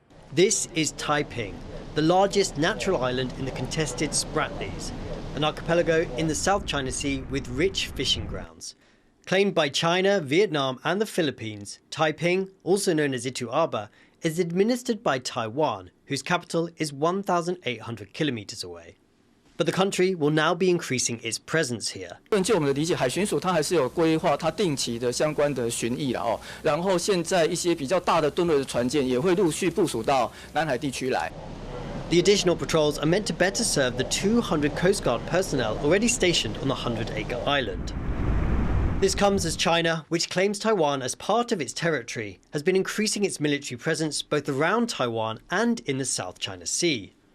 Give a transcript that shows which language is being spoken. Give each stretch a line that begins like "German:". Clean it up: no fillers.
English: This is Taiping, the largest natural island in the contested Spratlys, an archipelago in the South China Sea with rich fishing grounds. Claimed by China, Vietnam and the Philippines, Taiping, also known as Itu Aba, is administered by Taiwan, whose capital is 1,800 kilometers away. But the country will now be increasing its presence here.
Chinese: 就我们的理解，海巡署它还是有规划它定期的相关的巡弋了然后现在一些比较大的吨位的船舰也会陆续部署到南海地区来。
English: The additional patrols are meant to better serve the 200 Coast Guard personnel already stationed on the 100-acre island. This comes as China, which claims Taiwan as part of its territory, has been increasing its military presence both around Taiwan and in the South China Sea.